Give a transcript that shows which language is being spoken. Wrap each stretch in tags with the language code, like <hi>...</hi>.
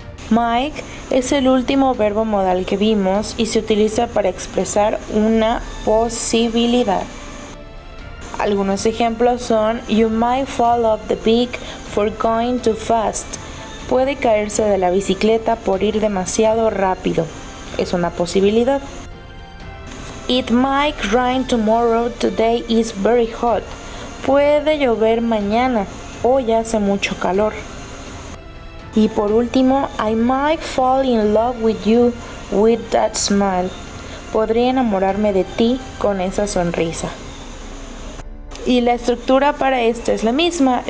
<es>Mike es el último verbo modal que vimos y se utiliza para expresar una posibilidad. Algunos ejemplos son</es> <en>You might fall off the bike for going too fast.</en> <es>Puede caerse de la bicicleta por ir demasiado rápido. Es una posibilidad.</es> <en>It might rain tomorrow, today is very hot.</en> <es>Puede llover mañana, hoy hace mucho calor. Y por último,</es> <en>I might fall in love with you with that smile.</en> <es>Podría enamorarme de ti con esa sonrisa. Y la estructura para esto es la misma.</es>